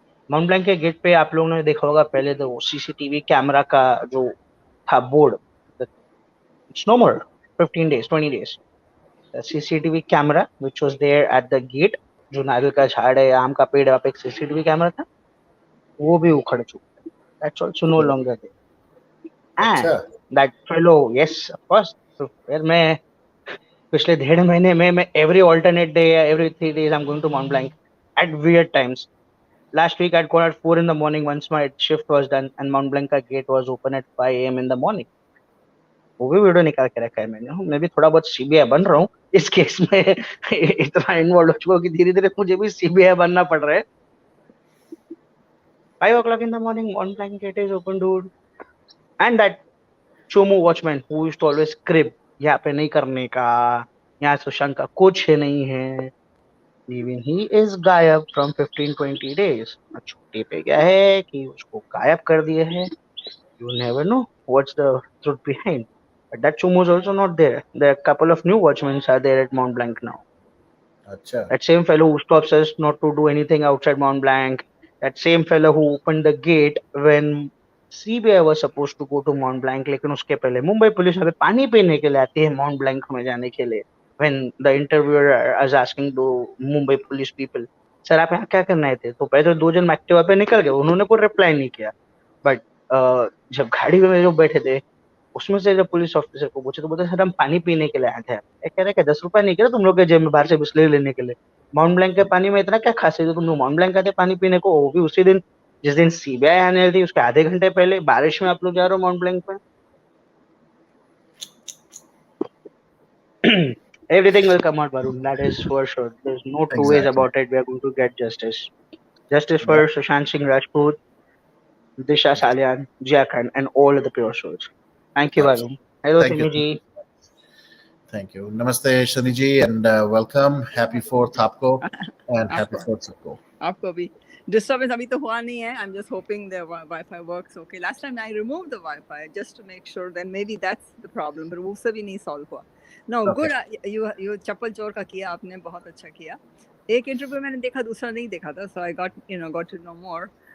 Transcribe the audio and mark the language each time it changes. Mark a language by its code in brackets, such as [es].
[hi] Mount blank के gate पे आप लोगों ने देखा होगा पहले तो सीसीटीवी कैमरा का जो था board. [en] It's no more 15 days, 20 days. The CCTV camera which was there at the gate, [hi] जो नारियल का झाड़ है, आम का पेड़, वहाँ पे एक सीसीटीवी कैमरा था, वो भी उखड़ चुका है. [en] That's also no longer there. And that fellow, yes, of course. [hi] तो फिर मैं पिछले 1.5 महीने में मैं [en] every alternate day, every 3 days I'm going to Mont Blanc at weird times. Last week I'd gone at 4 in the morning once my shift was done and Mont Blanc का gate was open at 5 AM in the morning. [hi] वो भी video निकाल के रखा है मैंने. मैं भी थोड़ा बहुत सीबीआई बन रहा हूँ इस केस में. इतना इन्वॉल्व हो चुका हूँ कि धीरे धीरे मुझे भी सीबीआई बनना पड़ रहा है. [en] 5 o'clock in the morning, Mont Blanc gate is open, dude. And that Chomu watchman who used to always crib, [hi] यहाँ पे नहीं करने का, यहाँ सुशांत का कुछ नहीं है. [en] Even he is गायब from 15-20 days. [hi] छुट्टी पे गया है कि उसको गायब कर दिए हैं. [en] You never know what's the truth behind. But that Chomu is also not there. There are a couple of new watchmen are there at Mont Blanc now. [hi] Achha. [en] That same fellow who stops us not to do anything outside Mont Blanc. That same fellow who opened the gate when CBI was supposed to go to Mont Blanc, [hi] लेकिन उसके पहले Mumbai police अभी पानी पीने के लिए आती है Mont Blanc में जाने के लिए. [en] When the interviewer is asking the Mumbai police people, [hi] sir आप यहाँ क्या करने आए थे? तो पहले तो 2 जन एक्टिवा पे निकल गए, उन्होंने कोई रिप्लाई नहीं किया. बट जब गाड़ी में जो बैठे थे उसमें से जब पुलिस ऑफिसर को पूछे तो बोलते सर हम पानी पीने के लिए आए थे. कह रहे कि 10 रुपए नहीं करे तुम लोग के जेब में बाहर से बिस्लरी लेने के लिए. माउंट ब्लैंक के पानी में इतना क्या खासियत है तुम लोग माउंट ब्लैंक आते पानी पीने को? वो भी उसी दिन जिस दिन सीबीआई आने थी उसके आधे घंटे पहले बारिश में आप लोग जा रहे हो माउंट ब्लैंक पे. [en] Everything will come out, Varun. That is for sure. There's no two ways about it. We are going to get justice. Justice for Sushant Singh Rajput, Disha Salian, Jia Khan, and all of the pure souls. Thank you, Varun. Hello, Sunny ji. Thank you. Namaste, Sunny ji, and welcome. Happy 4th आपको and happy 4th सबको. [hi] आपको भी. disturbance अभी तो हुआ नहीं है. [en] I'm just hoping the Wi-Fi works okay. Last time I removed the Wi-Fi just to make sure, then maybe that's the problem. [hi] but वो सब भी नहीं solve हुआ. [en] No, Okay. good. [hi] You चप्पल चोर का किया आपने, बहुत अच्छा किया. एक इंटरव्यू मैंने देखा, दूसरा नहीं देखा था, [en] so I got to know more.